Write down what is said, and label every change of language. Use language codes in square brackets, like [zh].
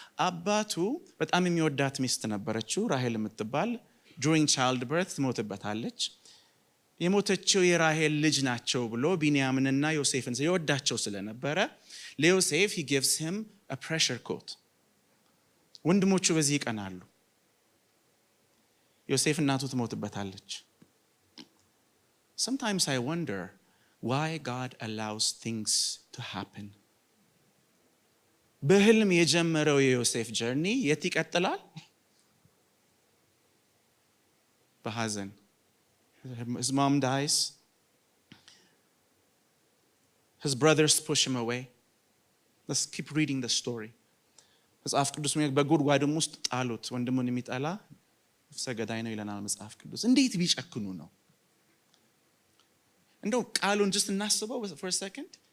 [am] አባቱ በጣም የሚወዳት ሚስት ነበረችው ራሔል የምትባል። [en] during childbirth [am] ትሞትበታለች። የሞተችው የራሔል ልጅ ናቸው ብሎ ቢንያምንና ዮሴፍን ይወዳቸው ስለነበረ ለዮሴፍ [en] he gives him a pressure coat። [am] ወንድሞቹ በዚህ ይቀናሉ። ዮሴፍ እናቱ ትሞትበታለች። [en] Sometimes I wonder why God allows things to happen. [am] በህልም የጀመረው የዮሴፍ ጀርኒ የት ይቀጥላል? በሐዘን። [en] His mom dies. His brothers push him away. Let's keep reading the story. [am] መጽሐፍ ቅዱስ በጉድጓድም ውስጥ ጣሉት። ወንድሙን የሚጠላ ነፍሰ ገዳይ ነው ይለናል መጽሐፍ ቅዱስ። እንዴት ቢጨክኑ ነው? እንደው ቃሉን [en] just [am] እናስበው [en] for a second.